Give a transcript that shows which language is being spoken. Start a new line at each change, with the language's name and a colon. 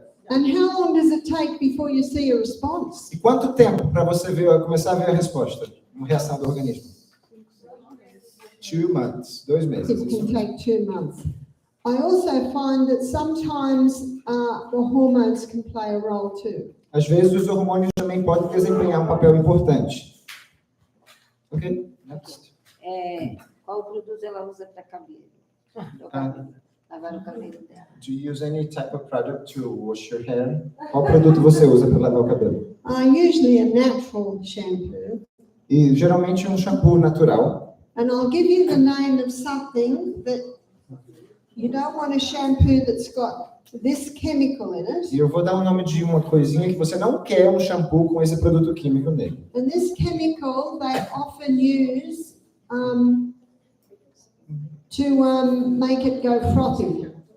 English: And how long does it take before you see a response?
Portuguese: E quanto tempo para você começar a ver a resposta, uma reação do organismo?
English: 2 months,
Portuguese: 2 meses.
English: It can take 2 months. I also find that sometimes the hormones can play a role too.
Portuguese: Às vezes, os hormônios também podem desempenhar um papel importante.
English: Ok? Next.
Portuguese: Qual produto ela usa para cabelo? Lavar o cabelo dela.
English: Do you use any type of product to wash your hair?
Portuguese: Qual produto você usa para lavar o cabelo?
English: Usually a natural shampoo.
Portuguese: E geralmente um shampoo natural.
English: And I'll give you the name of something that you don't want a shampoo that's got this chemical in it.
Portuguese: E eu vou dar o nome de uma coisinha que você não quer um shampoo com esse produto químico nele.
English: And this chemical they often use to make it go frothy,